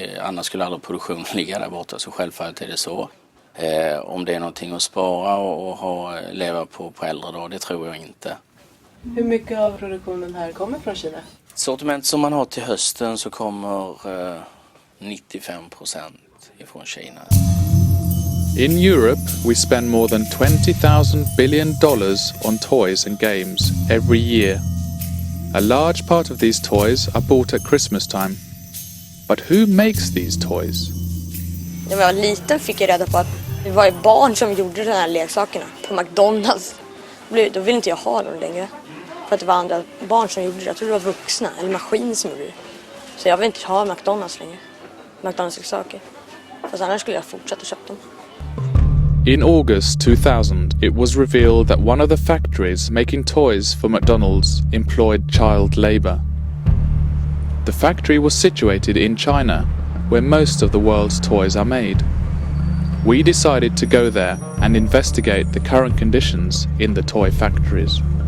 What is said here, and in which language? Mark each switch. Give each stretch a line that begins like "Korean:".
Swedish: Annars skulle aldrig produktionen ligga där borta, så självfallet är det så. Om det är någonting att spara och leva på äldre då, det tror jag inte. Hur mycket av produktionen här kommer från Kina? Sortiment som man har till hösten så kommer 95% ifrån Kina.
English: In Europe, we spend more than $20,000 billion on toys and games every year. A large part of these toys are bought at Christmas time. But who makes these toys?
Swedish: När jag var liten fick jag reda på att det var barn som gjorde de här leksakerna på McDonalds. Då ville inte jag ha dem längre. För att det var andra barn som gjorde det. Jag tror det var vuxna eller maskin som gjorde det. Så jag vill inte ha McDonalds längre. McDonalds-leksaker. Fast annars skulle jag fortsätta köpa dem.
English: In August 2000, it was revealed that one of the factories making toys for McDonald's employed child labor. The factory was situated in China, where most of the world's toys are made. We decided to go there and investigate the current conditions in the toy factories.